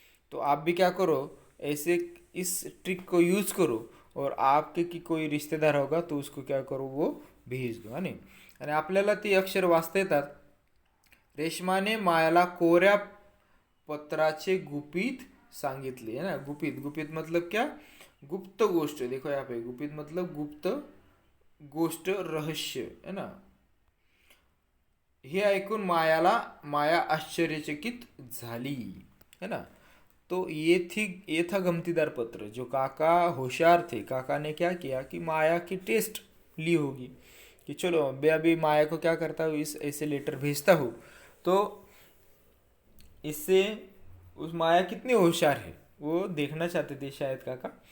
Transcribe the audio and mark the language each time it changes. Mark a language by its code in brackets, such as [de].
[hi] तो आप भी क्या करो, ऐसे इस ट्रिक को यूज़ करो, और आपके की कोई रिश्तेदार होगा तो उसको क्या करो, वो भेज दो, है नाही. [mr] आणि आपल्याला ती अक्षर वाचता येतात. रेशमाने मायाला कोऱ्या पत्राचे गुपित सांगितले, है ना. [hi] गुपित, गुपित मतलब क्या, गुप्त गोष्ट. देखो यहाँ पे गुपित मतलब गुप्त गोष्ट, रहस्य, है ना. [mr] हे ऐकून माया आश्चर्यचकित झाली, है ना. [hi] तो ये था गमतीदार पत्र. जो काका होशियार थे, काका ने क्या किया कि माया की टेस्ट ली होगी कि चलो मैं अभी माया को क्या करता हूँ, इस ऐसे लेटर भेजता हूँ, तो इससे उस माया कितनी होशियार है वो देखना चाहते थे शायद काका.